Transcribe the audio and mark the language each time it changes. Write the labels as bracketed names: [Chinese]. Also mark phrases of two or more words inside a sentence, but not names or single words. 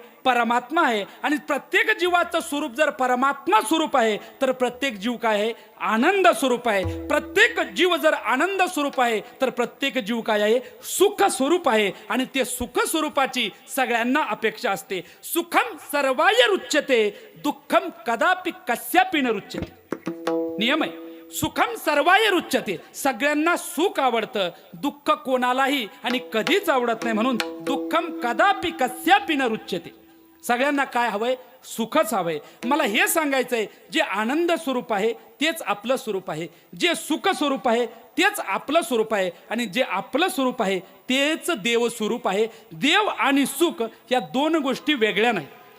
[Marathi] परमात्मा आहे. आणि प्रत्येक जीवाचं स्वरूप जर परमात्मा स्वरूप आहे तर प्रत्येक जीव काय आहे? आनंद स्वरूप आहे. प्रत्येक जीव जर आनंद स्वरूप आहे तर प्रत्येक जीव काय आहे? सुख स्वरूप आहे. आणि ते सुख स्वरूपाची सगळ्यांना अपेक्षा असते. [Sanskrit] सुखम सर्वाय रुच्यते, दुःखम कदापि कस्यापि न रुच्यते. [Marathi] नियम आहे. [Sanskrit] सुखम सर्वाय रुच्यते, [Marathi] सगळ्यांना सुख आवडतं, दुःख कोणालाही आणि कधीच आवडत नाही. [Sanskrit] म्हणून दुःखम कदापि कस्यापि न रुच्यते. [Marathi] सगळ्यांना काय हवंय? सुखच हवंय. मला हे सांगायचंय, जे आनंद स्वरूप आहे तेच आपलं स्वरूप आहे, जे सुख स्वरूप आहे तेच आपलं स्वरूप आहे, आणि जे आपलं स्वरूप आहे तेच देव स्वरूप आहे. देव आणि सुख या 2 गोष्टी वेगळ्या नाहीत.